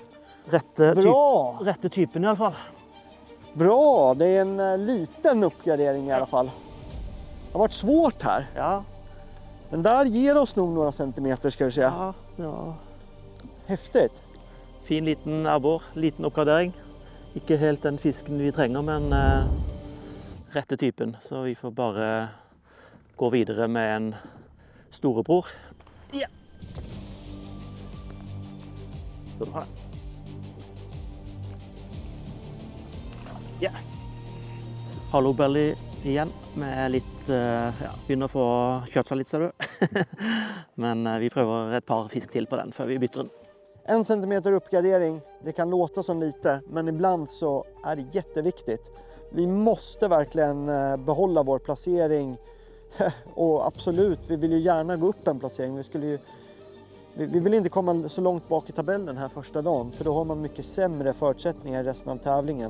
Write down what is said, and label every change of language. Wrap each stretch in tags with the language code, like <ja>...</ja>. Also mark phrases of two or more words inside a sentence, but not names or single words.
<sv>Rätte typen i alla fall. Bra, det är en liten uppgradering i alla fall. Det har varit svårt här. Ja. Men där ger oss nog några centimeter ska du säga. Ja, ja. Häftigt.</sv> <no>Fin liten abbor, liten oppgradering. Ikke helt den fisken vi trenger, men rette typen. Så vi får bare gå videre med en storebror. Ja. Skal du ha det? Ja.</no> <en>Hollow belly</en> <no>igjen med litt, ja, begynner å få kjørt seg litt, ser du. Men vi prøver et par fisk til på den før vi bytter den.</no> <sv>1 centimeter uppgradering, det kan låta som lite, men ibland så är det jätteviktigt. Vi måste verkligen behålla vår placering och absolut, vi vill ju gärna gå upp en placering. Vi vill inte komma så långt bak i tabellen här första dagen, för då har man mycket sämre förutsättningar i resten av tävlingen.</sv>